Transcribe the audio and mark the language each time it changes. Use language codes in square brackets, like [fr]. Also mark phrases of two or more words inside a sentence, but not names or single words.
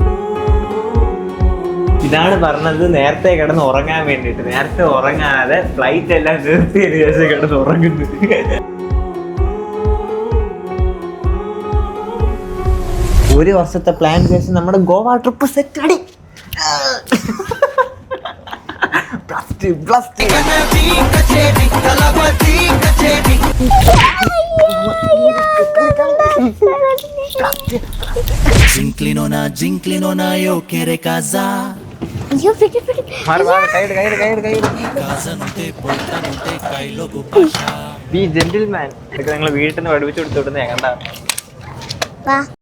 [ml] ഇതാണ് പറഞ്ഞത് നേരത്തെ കിടന്ന് ഉറങ്ങാൻ വേണ്ടിട്ട്. നേരത്തെ ഉറങ്ങാതെ ഫ്ലൈറ്റ് എല്ലാം നിർത്തിയതിനു ശേഷം കിടന്ന് ഉറങ്ങുന്നു. ഒരു വർഷത്തെ പ്ലാൻ ശേഷം നമ്മുടെ ഗോവ ട്രിപ്പ് സെറ്റ് അടി. [pt] Zinclinona, eu quero casar. [ml] അയ്യോ പിടി. [en] be gentleman. [ml] ഇതൊക്കെ നിങ്ങൾ വീട്ടിൽ നിന്ന് പഠിപ്പിച്ചു കൊടുത്തോട്ടുന്ന കണ്ട. വാ.